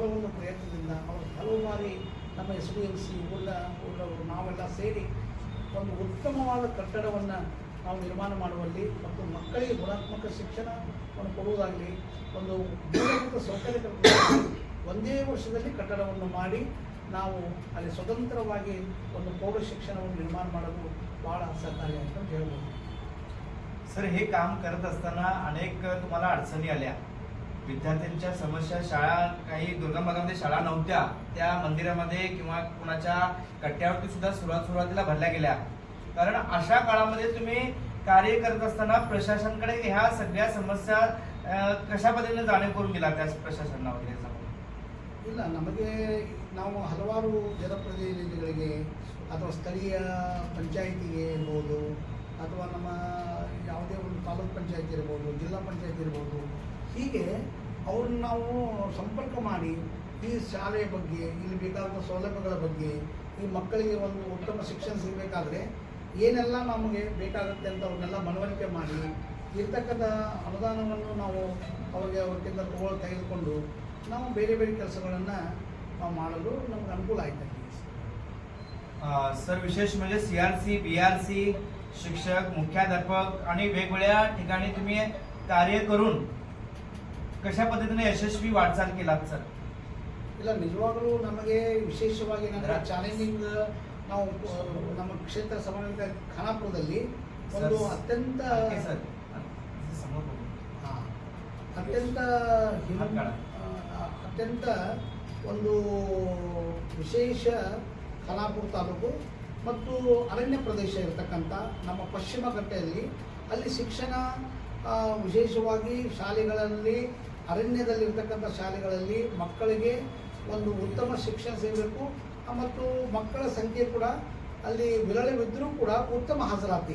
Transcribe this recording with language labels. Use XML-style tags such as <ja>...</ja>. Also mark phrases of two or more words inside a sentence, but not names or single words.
<kn>ಒಂದು ಪ್ರಯತ್ನದಿಂದ ಅವರು ಹಲವು ಬಾರಿ ನಮ್ಮ SDMC ಊರವರು ನಾವೆಲ್ಲ ಸೇರಿ ಒಂದು ಉತ್ತಮವಾದ ಕಟ್ಟಡವನ್ನು ನಾವು ನಿರ್ಮಾಣ ಮಾಡುವಲ್ಲಿ ಮತ್ತು ಮಕ್ಕಳಿಗೆ ಗುಣಾತ್ಮಕ ಶಿಕ್ಷಣವನ್ನು ಕೊಡುವುದಾಗಲಿ, ಒಂದು ಮೂಲಭೂತ ಸೌಕರ್ಯ ಒಂದೇ ವರ್ಷದಲ್ಲಿ ಕಟ್ಟಡವನ್ನು ಮಾಡಿ ನಾವು ಅಲ್ಲಿ ಸ್ವತಂತ್ರವಾಗಿ ಒಂದು ಪ್ರೌಢ ಶಿಕ್ಷಣವನ್ನು ನಿರ್ಮಾಣ ಮಾಡೋದು ಭಾಳ ಸಹಕಾರಿ ಅಂತ ಹೇಳ್ಬೋದು.</kn> <mr>सर, हे काम करत असताना अनेक तुम्हाला अडचणी आल्या, विद्यार्थ्यांच्या समस्या, शाळा काही दुर्गम भागामध्ये शाळा नव्हत्या, त्या मंदिरामध्ये किंवा कुणाच्या कट्ट्यावरती सुद्धा सुरुवातीला भरल्या गेल्या. कारण अशा काळामध्ये तुम्ही कार्य करत असताना प्रशासनाकडे ह्या सगळ्या समस्या कशा पद्धतीने जाणीव करून दिला त्या प्रशासनाला वगैरे?</mr> <kn>ಇಲ್ಲ, ನಮಗೆ ನಾವು ಹಲವಾರು ಜನಪ್ರತಿನಿಧಿಗಳಿಗೆ ಅಥವಾ ಸ್ಥಳೀಯ ಪಂಚಾಯಿತಿಗೆ ಇರ್ಬೋದು ಅಥವಾ ನಮ್ಮ ಯಾವುದೇ ಒಂದು ತಾಲೂಕು ಪಂಚಾಯತ್ ಇರ್ಬೋದು, ಜಿಲ್ಲಾ ಪಂಚಾಯತ್ ಇರ್ಬೋದು, ಹೀಗೆ ಅವ್ರನ್ನ ನಾವು ಸಂಪರ್ಕ ಮಾಡಿ ಈ ಶಾಲೆಯ ಬಗ್ಗೆ, ಇಲ್ಲಿ ಬೇಕಾದ ಸೌಲಭ್ಯಗಳ ಬಗ್ಗೆ, ಈ ಮಕ್ಕಳಿಗೆ ಒಂದು ಉತ್ತಮ ಶಿಕ್ಷಣ ಸಿಗಬೇಕಾದ್ರೆ ಏನೆಲ್ಲ ನಮಗೆ ಬೇಕಾಗುತ್ತೆ ಅಂತ ಅವ್ರನ್ನೆಲ್ಲ ಮನವರಿಕೆ ಮಾಡಿ ಇರ್ತಕ್ಕಂಥ ಅನುದಾನವನ್ನು ನಾವು ಅವ್ರಿಗಿಂತ ತೆಗೆದುಕೊಂಡು ನಾವು ಬೇರೆ ಬೇರೆ ಕೆಲಸಗಳನ್ನು ನಾವು ಮಾಡಲು ನಮ್ಗೆ ಅನುಕೂಲ ಆಯ್ತು.</kn> <mr>सर, विशेष म्हणजे CRC, BRC शिक्षक, मुख्याध्यापक आणि वेगवेगळ्या ठिकाणी तुम्ही कार्य करून कशा पद्धतीने यशस्वी वाटचाल केलात सर?</mr> <kn>ಇಲ್ಲ ನಿಜವಾಗಲೂ ನಮಗೆ ವಿಶೇಷವಾಗಿ ನನಗೆ ಚಾಲೆಂಜಿಂಗ್ ನಾವು ನಮ್ಮ ಕ್ಷೇತ್ರ ಸಮಾಜದ ಖಾನಾಪುರದಲ್ಲಿ ಒಂದು ಅತ್ಯಂತ</kn> <mr>ಸರ್ समोर बघू.</mr> <kn>ಹಾ, ಅತ್ಯಂತ ಅತ್ಯಂತ ಒಂದು ವಿಶೇಷ ಖಾನಾಪುರ ತಾಲೂಕು ಮತ್ತು ಅರಣ್ಯ ಪ್ರದೇಶ ಇರತಕ್ಕಂಥ ನಮ್ಮ ಪಶ್ಚಿಮ ಘಟ್ಟದಲ್ಲಿ ಅಲ್ಲಿ ಶಿಕ್ಷಣ ವಿಶೇಷವಾಗಿ ಶಾಲೆಗಳಲ್ಲಿ ಅರಣ್ಯದಲ್ಲಿರ್ತಕ್ಕಂಥ ಶಾಲೆಗಳಲ್ಲಿ ಮಕ್ಕಳಿಗೆ ಒಂದು ಉತ್ತಮ ಶಿಕ್ಷಣ ಸಿಗಬೇಕು ಮತ್ತು ಮಕ್ಕಳ ಸಂಖ್ಯೆ ಕೂಡ ಅಲ್ಲಿ ವಿರಳವಿದ್ದರೂ ಕೂಡ ಉತ್ತಮ ಹಾಜರಾತಿ.</kn>